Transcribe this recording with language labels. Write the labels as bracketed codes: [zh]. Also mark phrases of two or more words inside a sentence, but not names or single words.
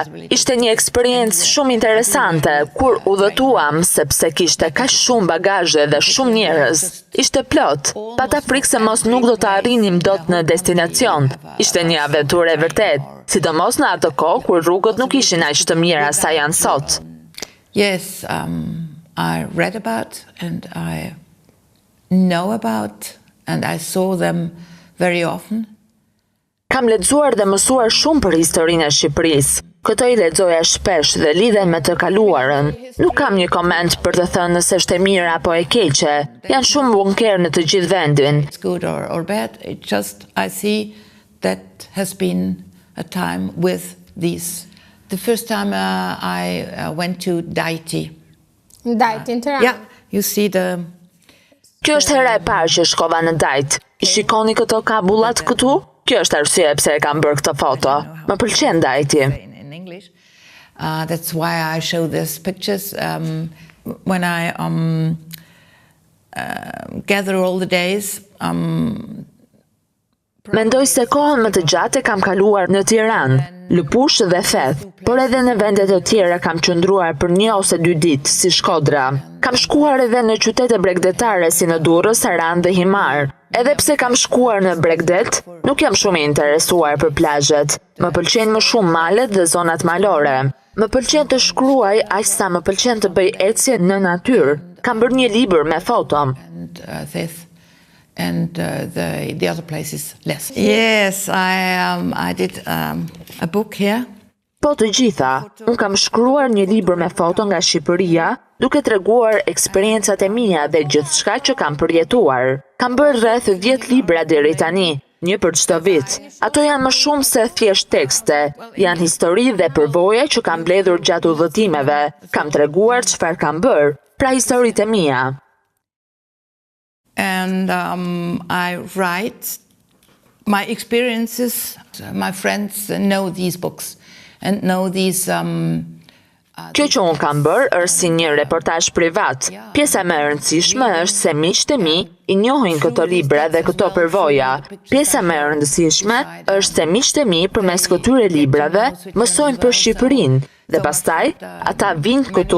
[sq] Ishte një eksperiencë shumë interesante kur udhëtuam sepse kishte kaq shumë bagazhe dhe shumë njerëz. Ishte plot. Pata frikë se mos nuk do të arrinim dot në destinacion. Ishte një aventurë e vërtet, sidomos në atë kohë kur rrugët nuk ishin aq të mira sa janë sot. [en] yes, I read about and I know about and I saw them very often. [sq] Kam lexuar dhe mësuar shumë për historinë e Shqipërisë. Këto I lexoja shpesh dhe lidhen me të kaluarën. Nuk kam një koment për të thënë nëse është e mirë apo e keqe. Janë shumë bunker në të gjithë vendin. [en] It's good or bad. It just, I see that has been a time with these. The first time I went to Daiti. [sq] Ndajt, në Tiranë. [en] Yeah, you see the... [sq] Kjo është hera e parë që shkova në Dajt. I shikoni këto kabullat këtu? Kjo është arsye pse e kam bërë këtë foto. Më pëlqen Dajti. [en] in English. That's why I show these pictures. When I gather all the days, [sq] Mendoj se kohën më të gjatë e kam kaluar në Tiranë, Lëpush dhe Feth, por edhe në vende të tjera kam qëndruar për 1 ose 2 ditë, si Shkodra. Kam shkuar edhe në qytete bregdetare si në Durrës, Saran dhe Himar. Edhe pse kam shkuar në Bregdet, nuk jam shumë I interesuar për plazhet. Më pëlqejnë më shumë malet dhe zonat malore. Më pëlqen të shkruaj aq sa më pëlqen të bëj ecje në natyrë. Kam bërë një libër me foto. [en] And the other places less. Yes, I did a book here. [sq] Po të gjitha, unë kam shkruar një libër me foto nga Shqipëria, duke treguar eksperiencat e mia dhe gjithçka që kam përjetuar. Kam bërë rreth 10 libra deri tani, një për çdo vit. Ato janë më shumë se thjesht tekste, janë histori dhe përvoja që kam mbledhur gjatë udhëtimeve. Kam treguar çfarë kam bërë, pra historitë e mia. [en] And I write my experiences. My friends know these books and know these... [sq] Kjo që unë kam bërë është si një reportazh privat. Pjesa më e rëndësishme është se miqtë e mi I njohin këto libra dhe këto përvoja. Pjesa më e rëndësishme është se miqtë e mi përmes këtyre librave mësojnë për Shqipërinë dhe pastaj ata vinë këtu.